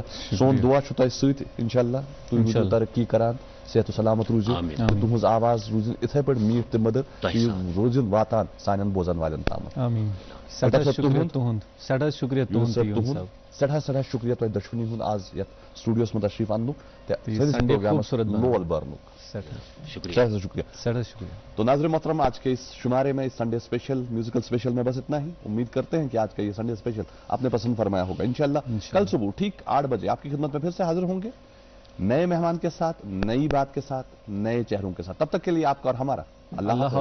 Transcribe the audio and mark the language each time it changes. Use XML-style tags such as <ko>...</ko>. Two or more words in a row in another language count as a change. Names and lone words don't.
<ks>سون دعا چھُ تۄہہِ سۭتۍ انشاءاللہ. تُہۍ روٗزِو ترقی کران صحت و سلامت روٗزِو تہٕ تُہٕنٛز آواز روٗزِن یِتھے پٲٹھۍ میٖٹھ تہٕ مٔدٕر روٗزِن واتان سانٮ۪ن بوزن والٮ۪ن تامتھ. سٮ۪ٹھاہ سٮ۪ٹھاہ شُکریہ تۄہہِ دۄشوٕنی ہُنٛد آز یتھ سٹوڈیوس منٛز تشریف اننُک تہٕ سٲنِس پروگرامس لول برنُک. شکریہ.</ks> <ur>تو ناظرین محترم آج کے اس شمارے میں اس</ur> <en>Sunday special musical special</en> <ur>میں بس اتنا ہی. امید کرتے ہیں کہ آج کا یہ</ur> <en>Sunday special</en> <ur>آپ نے پسند فرمایا ہوگا. انشاءاللہ کل صبح ٹھیک 8 بجے آپ کی خدمت میں پھر سے حاضر ہوں گے نئے مہمان کے ساتھ, نئی بات کے ساتھ, نئے چہروں کے ساتھ. تب تک کے لیے آپ کا اور ہمارا اللہ</ur>